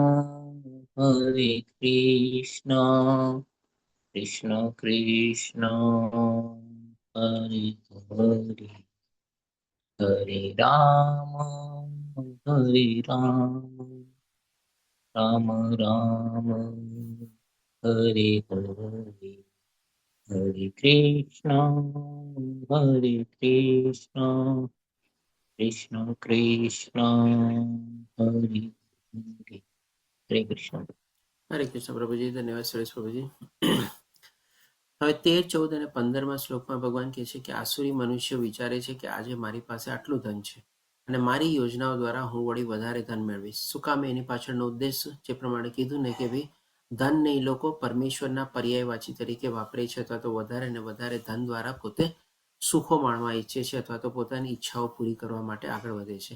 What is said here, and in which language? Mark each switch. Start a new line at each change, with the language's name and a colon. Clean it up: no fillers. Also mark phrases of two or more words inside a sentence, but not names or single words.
Sanskrit: हरे कृष्ण कृष्ण कृष्ण हरे हरे हरे राम हरे राम राम राम हरे हरे हरे कृष्ण हरे कृष्ण कृष्ण कृष्ण हरे हरे. हरे कृष्ण.
Gujarati: હરે કૃષ્ણ પ્રભુજી, ધન્યવાદ સુરેશ પ્રભુજી. હવે 13, 14 અને 15મા શ્લોકમાં ભગવાન કહે છે કે આસુરી મનુષ્યો વિચારે છે કે આજે મારી પાસે આટલું ધન છે અને મારી યોજનાઓ દ્વારા હું વળી વધારે ધન મેળવીશ. શું કામ? એની પાછળનો ઉદ્દેશ જે પ્રમાણે કીધું ને કે ભાઈ ધનને એ લોકો પરમેશ્વરના પર્યાયવાચી તરીકે વાપરે છે, અથવા તો વધારે ને વધારે ધન દ્વારા પોતે સુખો માણવા ઈચ્છે છે, અથવા તો પોતાની ઈચ્છાઓ પૂરી કરવા માટે આગળ વધે છે.